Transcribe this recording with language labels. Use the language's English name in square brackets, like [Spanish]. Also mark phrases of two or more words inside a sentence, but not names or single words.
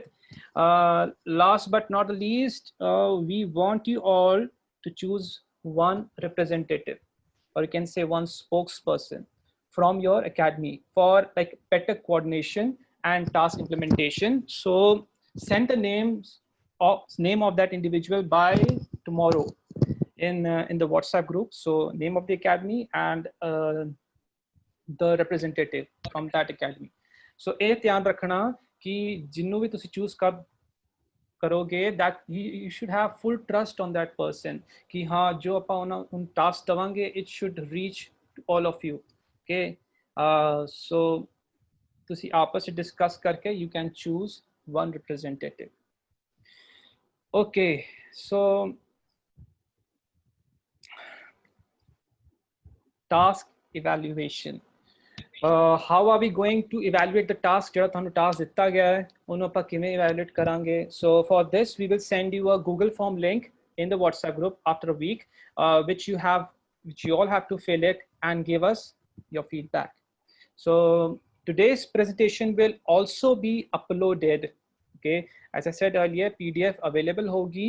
[English] Last but not the least, we want you all to choose one representative, or you can say one spokesperson from your academy for like better coordination and task implementation. So send the name of that individual by tomorrow in the WhatsApp group. So name of the academy and the representative from that academy. [Punjabi] So ਇਹ ਧਿਆਨ ਰੱਖਣਾ ਕਿ ਜਿਹਨੂੰ ਵੀ ਤੁਸੀਂ ਚੂਜ਼ ਕਰੋਗੇ, [English] that you should have full trust on that person [Punjabi] ਕਿ ਹਾਂ ਜੋ ਆਪਾਂ ਉਹਨਾਂ ਟਾਸਕ ਦਵਾਂਗੇ [English] it should reach to all of you. Okay, so [Punjabi] ਤੁਸੀਂ ਆਪਸ ਵਿੱਚ ਡਿਸਕਸ ਕਰਕੇ [English] you can choose one representative. Okay, so task evaluation. How are we going to evaluate the task? [Punjabi] ਜਿਹੜਾ ਤੁਹਾਨੂੰ task ਦਿੱਤਾ ਗਿਆ ਹੈ ਉਹਨੂੰ ਆਪਾਂ ਕਿਵੇਂ evaluate ਕਰਾਂਗੇ? [English] So for this we will send you a Google form link in the WhatsApp group after a week, which you all have to fill it and give us your feedback. So today's presentation will also be uploaded. Okay, as I said earlier, PDF available hogi.